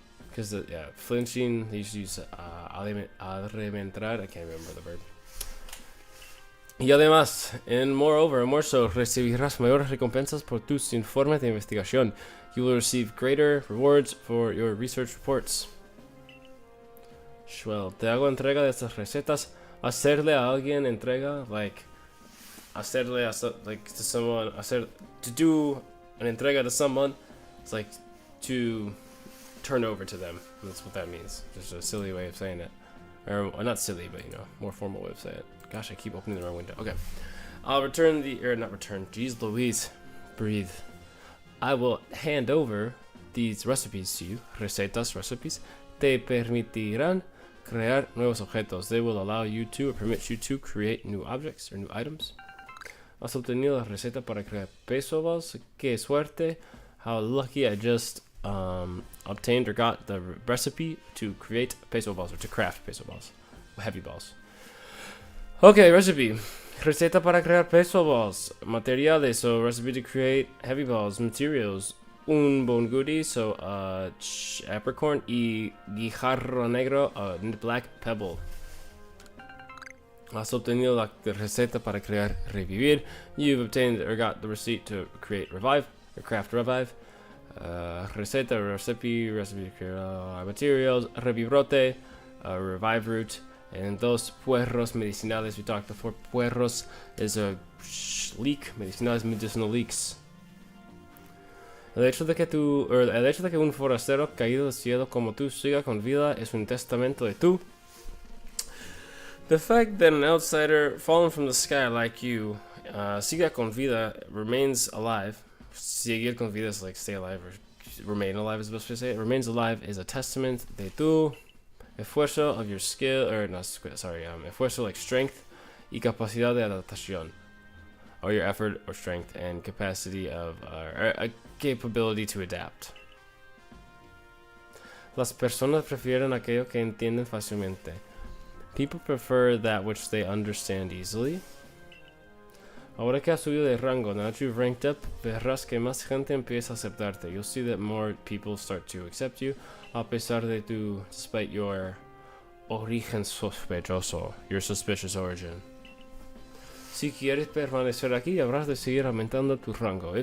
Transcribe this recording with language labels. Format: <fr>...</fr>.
<en>Because flinching, they used to use arrementar, I can't remember the verb.</en> <es>Y además,</es> <en>and moreover, more so,</en> <es>recibirás mayores recompensas por tus informes de investigación.</es> <en>You will receive greater rewards for your research reports. Shwell,</en> <es>te hago entrega de estas recetas. Hacerle a alguien entrega,</es> <en>like, to someone, to do an entrega to someone, it's like to turn over to them. That's what that means. Just a silly way of saying it. Or not silly, but more formal way of saying it. Gosh, I keep opening the wrong window. Okay. I'll not return. Jeez Louise. Breathe. I will hand over these recipes to you. Recetas, recipes.</en> <es>Te permitirán crear nuevos objetos.</es> <en>They will allow you to, or permit you to, create new objects or new items.</en> <es>Has obtenido la receta para crear peso balls. Qué suerte.</es> <en>How lucky I just obtained or got the recipe to create peso balls, or to craft peso balls. Heavy balls. Okay, recipe.</en> <es>Receta para crear peso balls.</es> <en>Materiales, so recipe to create heavy balls. Materials. Un bon goodie, so apricorn y guijarro negro, black pebble.</en> <es>Has obtenido la receta para crear revivir.</es> <en>You've obtained or got the receipt to create revive, or craft revive. Receta, recipe to create materials. Revibrote, revive root. And those puerros medicinales we talked before. Puerros is a leek. Medicinales, medicinal leeks.</en> <es>El hecho de que un forastero caído del cielo como tú siga con vida es un testamento de tú.</es> <en>The fact that an outsider fallen from the sky like you,</en> <es>siga con vida,</es> <en>remains alive. Seguir con vida is like stay alive, or remain alive is the best way to say it. Remains alive is a testament de tú. Esfuerzo of your skill, esfuerzo like strength</en> <es>y capacidad de adaptación,</es> <en>or your effort or strength and capacity of, a capability to adapt.</en> <es>Las personas prefieren aquello que entienden fácilmente.</es> <en>People prefer that which they understand easily.</en> <es>Ahora que has subido de rango,</es> <en>now that you've ranked up,</en> <es>verás que más gente empieza a aceptarte.</es> <en>You'll see that more people start to accept you,</en> <es>a pesar de</es> <en>despite your origen sospechoso, your suspicious origin.</en> <es>Si quieres permanecer aquí, habrás de seguir aumentando tu rango.</es>